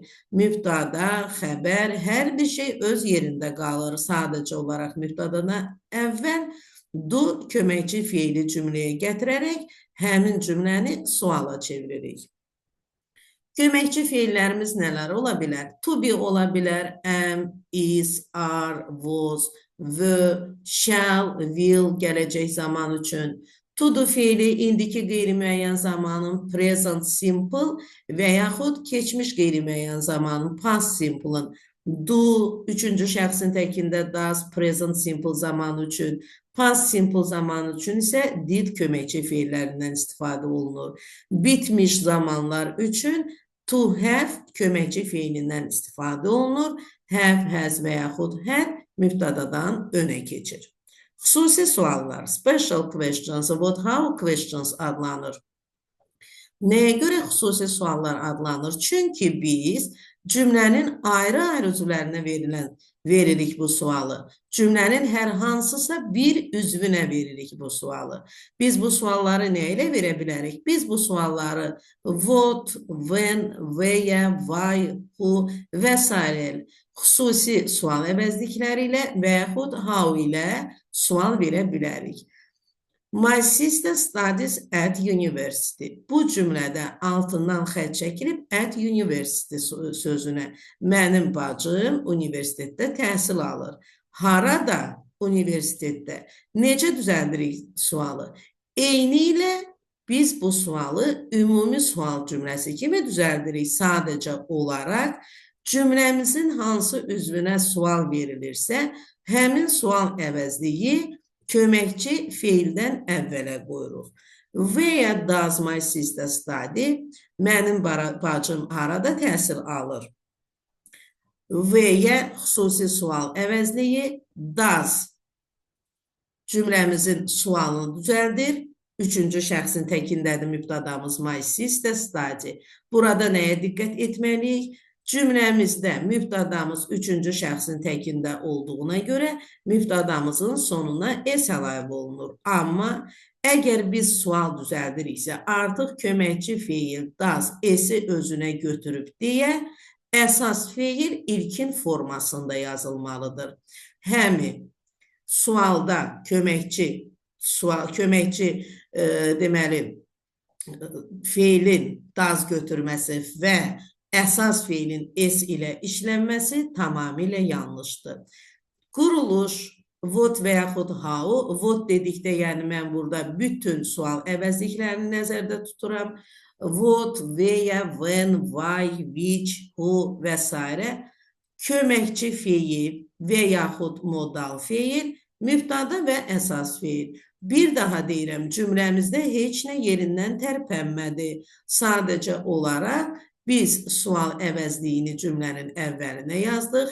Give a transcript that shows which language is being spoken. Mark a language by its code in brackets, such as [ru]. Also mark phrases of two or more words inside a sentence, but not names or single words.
[az] Mübtada, xəbər, hər bir şey öz yerində qalır. Sadəcə olaraq mübtadana əvvəl do köməkçi feili cümləyə gətirərək həmin cümləni suala çeviririk. Köməkçi feillərimiz nələr ola bilər? [en] To be [az] ola bilər, [en] am, is, are, was, were, shall, will [az] gələcək zaman üçün. [en] To do [az] feili indiki qeyri-müəyyən zamanın [en] present simple [az] və yaxud keçmiş qeyri-müəyyən zamanın [en] past simple'ın. [az] Do, üçüncü şəxsin təkində does, [en] present simple [az] zaman üçün. [en] Past simple [az] zaman üçün isə did köməkçi feillərindən istifadə olunur. Bitmiş zamanlar üçün [en] to have [az] köməkçi feilindən istifadə olunur. [en] Have, has [az] və yaxud had mübtadadan önə keçir. Xüsusi suallar, [en] special questions, what, how questions adlanır. [az] Nəyə görə xüsusi suallar adlanır? Çünki biz cümlənin ayrı-ayrı üzvlərinə veririk bu sualı. Cümlənin hər hansısa bir üzvünə veririk bu sualı. Biz bu sualları nə ilə verə bilərik? Biz bu sualları [en] what, when, where, why, who [az] və s. xüsusi sual əvəzlikləri ilə və yaxud how ilə sual verə bilərik. [en] My sister studies at university. [az] Bu cümlədə altından xətt çəkilib [en] at university [az] sözünə. Mənim bacım universitetdə təhsil alır. Harada? Universitetdə. Necə düzəldirik sualı? Eyni ilə biz bu sualı ümumi sual cümləsi kimi düzəldirik. Sadəcə olaraq cümləmizin hansı üzvünə sual verilirsə, həmin sual əvəzliyi köməkçi feildən əvvələ qoyuruq. [en] Where does my sister study? [az] Mənim bacım harada təhsil alır? Where xüsusi sual əvəzliyi does cümləmizin sualını düzəldir. Üçüncü şəxsin təkindədir mübtadamız [en] my sister study. [az] Burada nəyə diqqət etməliyik? Cümləmizdə mübtadamız üçüncü şəxsin təkində olduğuna görə mübtadamızın sonuna s əlavə olunur. Amma əgər biz sual düzəldiriksə, artıq köməkçi feil does s-i özünə götürüb deyə əsas feil ilkin formasında yazılmalıdır. Həmi sualda köməkçi deməli feilin daz götürməsi və əsas feilin s ilə işlənməsi tamamilə yanlışdır. Quruluş, what və yaxud [en] how, what [az] dedikdə, yəni mən burada bütün sual əvəzliklərini nəzərdə tuturam. [en] What, where, when, why, which, who [az] və s. Köməkçi feil və yaxud modal feil, mübtada və əsas feil. Bir daha deyirəm, cümləmizdə heç nə yerindən tərpənmədi. Sadəcə olaraq biz sual əvəzliyini cümlənin əvvəlinə yazdıq.